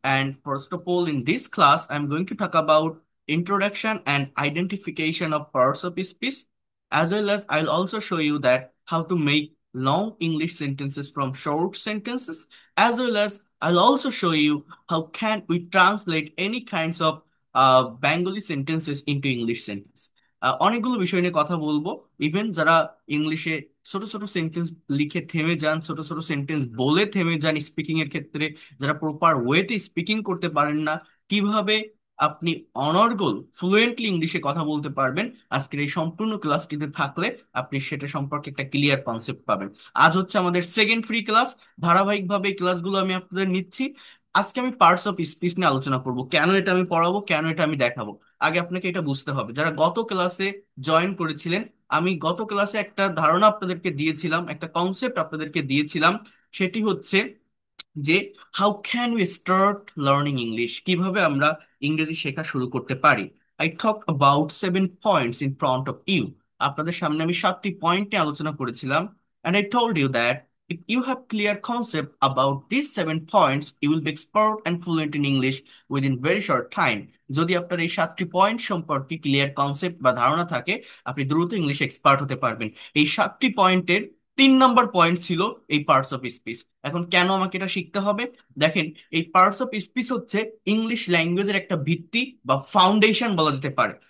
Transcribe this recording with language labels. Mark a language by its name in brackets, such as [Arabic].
[English] And first of all, in this class, I'm going to talk about introduction and identification of parts of speech, as well as I'll also show you that how to make long English sentences from short sentences, as well as I'll also show you how can we translate any kinds of Bengali sentences into English sentence. [Bangla] অনেকগুলো বিষয় নিয়ে কথা বলবো। Even যারা ইংলিশে ছোট ছোট sentence লিখে থেমে যান, ছোট ছোট সেন্টেন্স বলে থেমে যান স্পিকিং এর ক্ষেত্রে, যারা প্রপার ওয়েতে স্পিকিং করতে পারেন না, কিভাবে আপনি অনর্গল ফ্লুয়েন্টলি ইংলিশে কথা বলতে পারবেন, আজকের এই সম্পূর্ণ ক্লাসটিতে থাকলে আপনি সেটা সম্পর্কে একটা ক্লিয়ার কনসেপ্ট পাবেন। আজ হচ্ছে আমাদের সেকেন্ড ফ্রি ক্লাস। ধারাবাহিকভাবে এই ক্লাসগুলো আমি আপনাদের নিচ্ছি। আজকে আমি পার্টস অফ স্পিচ নিয়ে আলোচনা করব, কেন এটা আমি পড়াবো, কেন এটা আমি দেখাবো। আগে আপনাকে এটা বুঝতে হবে, যারা গত ক্লাসে জয়েন করেছিলেন, আমি গত ক্লাসে একটা ধারণা আপনাদেরকে দিয়েছিলাম, একটা কনসেপ্ট আপনাদেরকে দিয়েছিলাম। সেটি হচ্ছে যে [English] how can we start learning English, [Bangla] কিভাবে আমরা ইংরেজি শেখা শুরু করতে পারি। [English] I talk about 7 points in front of you. [Bangla] আপনাদের সামনে আমি 7টি পয়েন্ট নিয়ে আলোচনা করেছিলাম। [English] And I told you that if you have clear concept about these 7 points, you will be expert and fluent in English within very short time. [Bangla] যদি আপনার এই 7টি point সম্পর্কে ক্লিয়ার কনসেপ্ট বা ধারণা থাকে, আপনি দ্রুত ইংলিশ এক্সপার্ট হতে পারবেন। এই 7টি পয়েন্টের 3 নম্বর পয়েন্ট ছিল এই পার্টস অফ স্পিচ। এখন কেন আমাকে এটা শিখতে হবে? দেখেন, এই পার্টস অফ স্পিচ হচ্ছে ইংলিশ ল্যাঙ্গুয়েজের একটা ভিত্তি বা ফাউন্ডেশন বলা যেতে পারে।